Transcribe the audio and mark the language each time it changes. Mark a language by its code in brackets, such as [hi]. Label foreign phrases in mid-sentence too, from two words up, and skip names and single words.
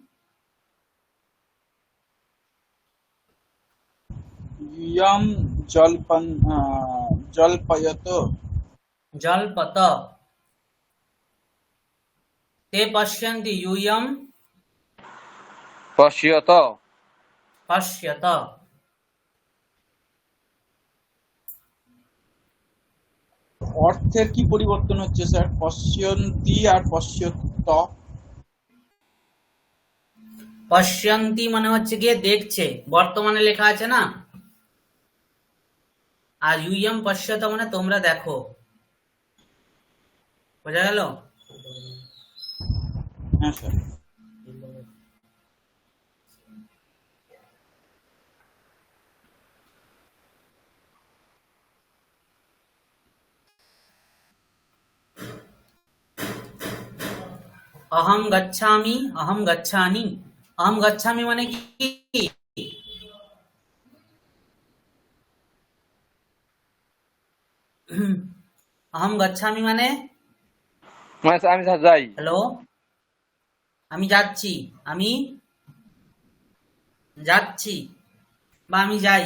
[sa] यम जल्पयत। जल्पत। ते पश्यन्ति, यूयं पश्यत। পশ্যত। [bn] অর্থের কি পরিবর্তন হচ্ছে স্যার? পশ্যন্তি আর পশ্যত। পশ্যন্তি মানে হচ্ছে গিয়ে দেখছে, বর্তমানে লেখা আছে না, আর [sa] इउएम पश्यत [bn] মানে তোমরা দেখো। বোঝা গেল? হ্যাঁ স্যার। [sa] अहम गच्छामि, अहम गच्छामि। अहम गच्छामि [bn] মানে কি? [sa] अहम गच्छामि [bn] মানে, মানে স্যার আমি যাই। হ্যালো, আমি যাচ্ছি, আমি যাচ্ছি বা আমি যাই।